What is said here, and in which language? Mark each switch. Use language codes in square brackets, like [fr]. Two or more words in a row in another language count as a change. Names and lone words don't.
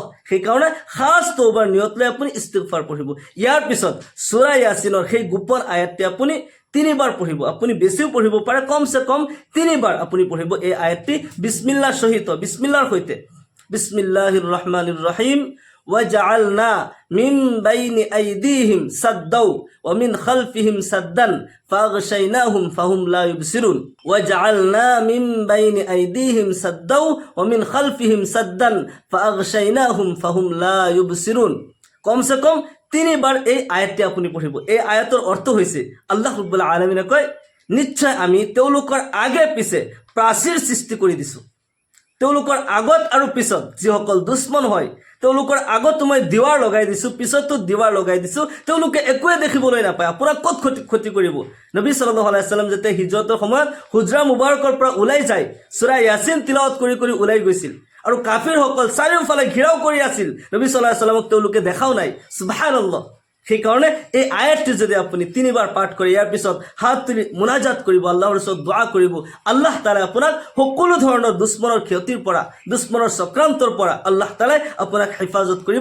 [as] সেইকাৰণে খাস তওবাৰ নিয়ত লৈ আপুনি ইস্তিগফাৰ পঢ়িব। ইয়াৰ পিছত সূৰা ইয়াছিনৰ সেই গোপন আয়াতটি আপুনি 3 বাৰ পঢ়িব। আপুনি বেছিও পঢ়িব পাৰে, কমসে কম 3 বাৰ আপুনি পঢ়িব এই আয়াতটি বিসমিল্লাহৰ সহিত, বিসমিল্লাহৰ সৈতে। [ar] بسم الله الرحمن الرحيم. وجعلنا من بين أيديهم سدا ومن خلفهم سدا فأغشيناهم فهم لا يبصرون وجعلنا من بين أيديهم سدا ومن خلفهم سدا فأغشيناهم فهم لا يبصرون। [as] কমসে কম 3 বাৰ এই আয়াতটি আপুনি পঢ়িব। এই আয়াতৰ অৰ্থ হৈছে [ar] الله رب العالمين [as] কয়, নিশ্চয় আমি তেওঁলোকৰ আগে পিছে প্ৰাচীৰ সৃষ্টি কৰি দিছো। তেওঁলোকৰ আগত আৰু পিছত যিসকল দুশ্মন হয় তেওঁলোকৰ আগত মই দিৱাৰ লগাই দিছো, পিছতো দিৱাৰ লগাই দিছো, তেওঁলোকে একোৱে দেখিবলৈ নাপায়। আপোনাক ক'ত ক্ষতি কৰিব? নবী [ar] صلى الله عليه وسلم [as] যেতিয়া হিজৰতৰ সময়ত হুজৰা মুবাৰকৰ পৰা ওলাই যায়, সূৰা ইয়াছিন তিলাওয়াত কৰি কৰি ওলাই গৈছিল, আৰু কাফিৰসকল চাৰিওফালে ঘিৰাও কৰি আছিল। নবী [ar] صلى الله عليه وسلم [as] তেওঁলোকে দেখাও নাই। সুবহানাল্লাহ। সেইকাৰণে এই আয়াতটি যদি আপুনি 3 বাৰ পাঠ কৰে, ইয়াৰ পিছত হাত তুলি মুনাজাত কৰিব, আল্লাহৰ ওচৰত দোৱা কৰিব, [ar] الله تعالى [as] আপোনাক সকলো ধৰণৰ দুশ্মনৰ ক্ষতিৰ পৰা, দুশ্মনৰ চক্ৰান্তৰ পৰা [ar] الله تعالى [as] আপোনাক হেফাজত কৰিব।